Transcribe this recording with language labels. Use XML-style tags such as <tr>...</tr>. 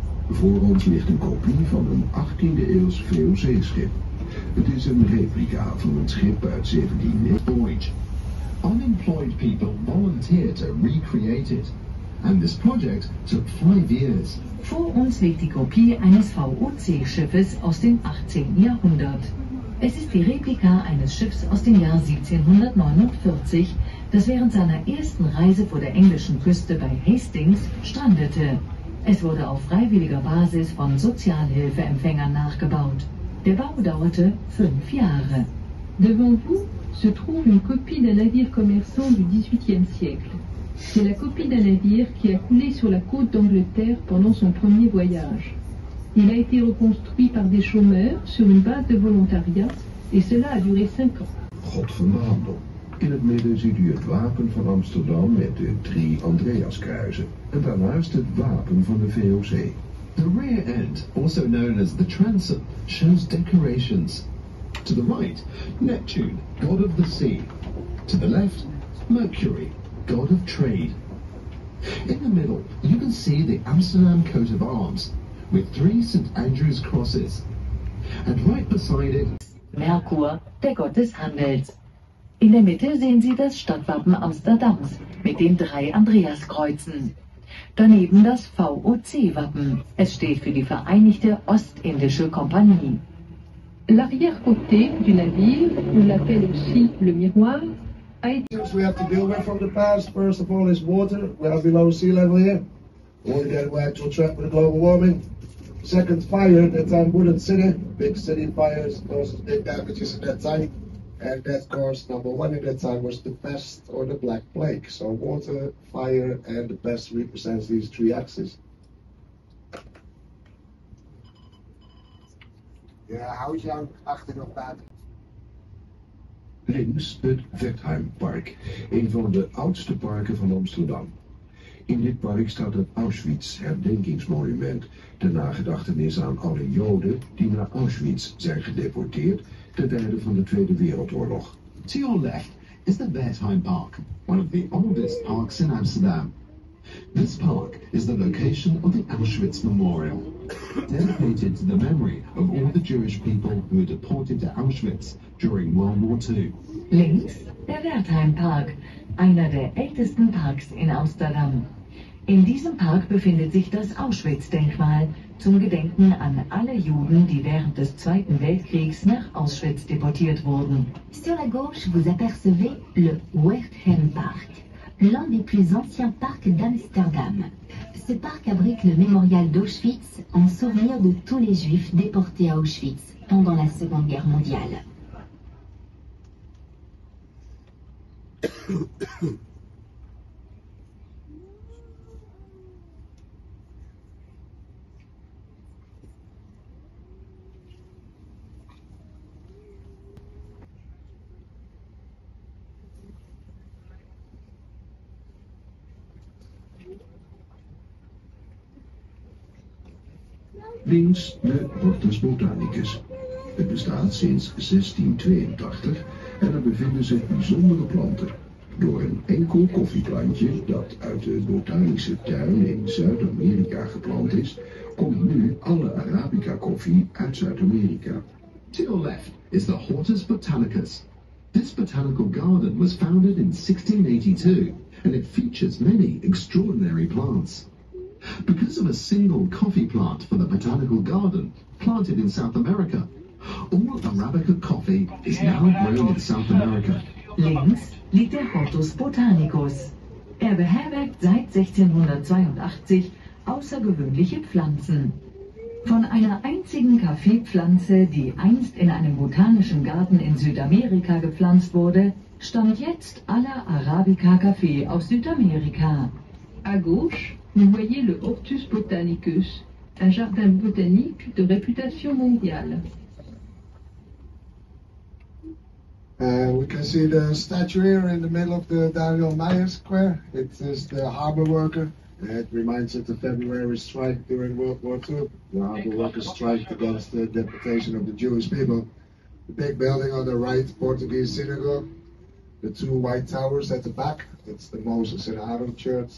<nl>Voor ons ligt een kopie van een 18e-eeuws VOC-schip. Het is een replica van een schip uit 17e.</nl> <en>Voyage. Unemployed people volunteer to recreate it. and this project took 5 years.</en> <de>Vor uns liegt die Kopie eines VOC-Schiffes aus dem 18. Jahrhundert. Es ist die Replika eines Schiffs aus dem Jahr 1749, das während seiner ersten Reise vor der englischen Küste bei Hastings strandete. Es wurde auf freiwilliger Basis von Sozialhilfeempfängern nachgebaut. Der Bau dauerte 5 Jahre.</de> <fr>Devant vous se trouve une copie d'un navire commerçant du XVIIIe siècle. C'est la copie d'un navire qui a coulé sur la côte d'Angleterre pendant son premier voyage. Il a été reconstruit par des chômeurs sur une base de volontariat et cela a duré 5 ans.</fr> <nl>God van de handel. In het midden ziet u het wapen van Amsterdam met de 3 Andreaskruizen. En daarnaast het wapen van de VOC.</nl> <en>The rear end, also known as the transom, shows decorations. To the right, Neptune, god of the sea. To the left, Mercury, god of trade. In the middle, you can see the Amsterdam coat of arms, with 3 St. Andrew's crosses. And right beside it,</en> <de>Merkur, der Gott des Handels. In der Mitte sehen Sie das Stadtwappen Amsterdams mit den 3 Andreaskreuzen. Daneben das VOC-Wappen. Es steht für die Vereinigte Ostindische Kompanie.</de> <fr>L'arrière-côté du navire, on l'appelle aussi le miroir, a été</fr> <en>We have to deal with from the past. First of all is water. We are below sea level here. Water getting wet to attract with the global warming. Second, fire. That time wooden city. Big city fires causes big damages at that time. And that caused number 1 at that time was the pest or the Black Plague. So water, fire, and the pest represents these 3 axes.</en> <nl>Ja, houd je achter nog buiten. Links het Wertheimpark, een van de oudste parken van Amsterdam. In dit park staat het Auschwitz-herdenkingsmonument, ter nagedachtenis aan alle Joden die naar Auschwitz zijn gedeporteerd ten tijde van de Tweede Wereldoorlog.</nl> <en>to your left is the Wertheim Park, one of the oldest parks in Amsterdam. This park is the location of the Auschwitz Memorial, dedicated to the memory of all the Jewish people who were deported to Auschwitz during World War II.</en> <de>Links der Wertheimpark, einer der ältesten Parks in Amsterdam. In diesem Park befindet sich das Auschwitz-Denkmal zum Gedenken an alle Juden, die während des Zweiten Weltkriegs nach Auschwitz deportiert wurden.</de> <fr>Sur la gauche, vous apercevez le Wertheimpark, l'un des plus anciens parcs d'Amsterdam. Ce parc abrite le mémorial d'Auschwitz en souvenir de tous les Juifs déportés à Auschwitz pendant la Seconde Guerre mondiale.</fr> <nl>Links de Hortus Botanicus. Het bestaat sinds 1682 en er bevinden zich bijzondere planten. Door een enkel koffieplantje dat uit de botanische tuin in Zuid-Amerika geplant is, komt nu alle Arabica koffie uit Zuid-Amerika.</nl> <en>To your left is the Hortus Botanicus. This botanical garden was founded in 1682 and it features many extraordinary plants. Because of a single coffee plant for the botanical garden planted in South America, all Arabica coffee is now grown in South America.</en> <de>Links liegt der Hortus Botanicus. Er beherbergt seit 1682 außergewöhnliche Pflanzen. Von einer einzigen Kaffeepflanze, die einst in einem botanischen Garten in Südamerika gepflanzt wurde, stammt jetzt aller Arabica-Kaffee aus Südamerika.</de> <fr>à gauche, vous voyez le Hortus Botanicus, un jardin botanique de réputation mondiale.</fr> <en>We can see the statue here in the middle of the Daniel Meyer Square. It is the harbor worker. It reminds us of the February strike during World War II. The harbor workers striked against the deportation of the Jewish people. The big building on the right, Portuguese synagogue. The 2 white towers at the back, it's the Moses and Aaron Church.</en>